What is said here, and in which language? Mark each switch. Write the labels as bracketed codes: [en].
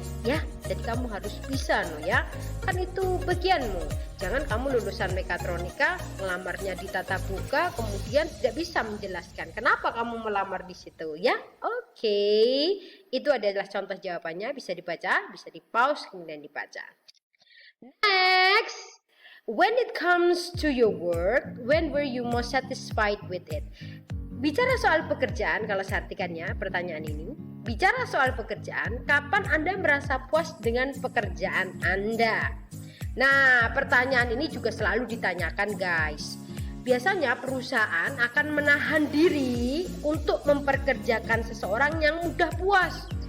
[id] Ya, jadi kamu harus bisa ya. Kan itu bagianmu. Jangan kamu lulusan mekatronika melamarnya di tatap muka kemudian tidak bisa menjelaskan kenapa kamu melamar di situ ya. Oke. Itu adalah contoh jawabannya, bisa dibaca, bisa di-pause kemudian dibaca. [en] Next, when it comes to your work, when were you most satisfied with it? [id] Bicara soal pekerjaan, kalau saya artikannya pertanyaan ini, bicara soal pekerjaan, kapan Anda merasa puas dengan pekerjaan Anda? Nah, pertanyaan ini juga selalu ditanyakan guys. Biasanya perusahaan akan menahan diri untuk memperkerjakan seseorang yang mudah puas.